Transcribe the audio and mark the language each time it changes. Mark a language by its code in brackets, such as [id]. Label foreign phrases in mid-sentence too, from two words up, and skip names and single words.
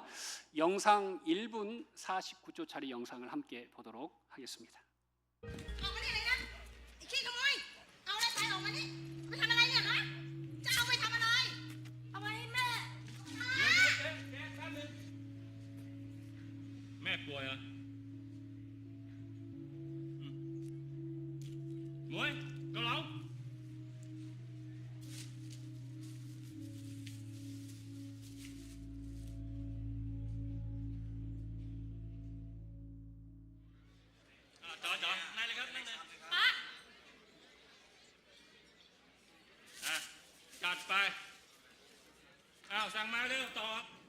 [ko] 영상 1분 49초짜리 영상을 함께 보도록 하겠습니다. 뭐야? [vi] Muối, cao lẩu. Trời, nay là hết nè. [th] Chặt ไปสั่งมาเร็วต่อ